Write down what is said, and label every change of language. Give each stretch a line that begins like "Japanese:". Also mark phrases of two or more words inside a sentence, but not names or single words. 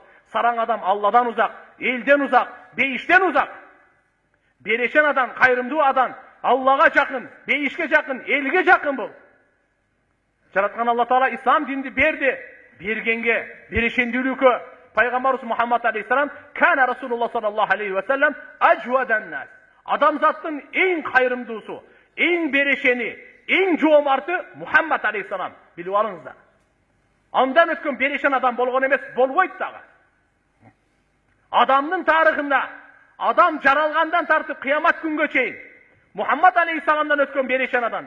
Kyrgyz: Сараң адам Алладан узак, элден узак, бейиштен узак. Берешен адам, кайрымдуу адам, Аллага жакын, бейишке жакын, элге жакын бул. Жараткан Алла Таала ислам динди берди. Бергенге берешендүүлүккө Пайгамбарыбыз Мухаммад алейхиссалам, кана
Arabic: رسول الله صلى الله عليه وسلم أجود الناس.
Kyrgyz: Адамзаттын эң кайрымдуусу, эң берешени, эң жоомарты Мухаммад алейхиссалам. Билип алыңыздар. Андан өткөн берешен адам болгон эмес, болбойт дагы. Адамдын тарыхында, адам жаралгандан тартып кыямат күнгө чейин Мухаммад алейхиссаламдан өткөн берешен адам.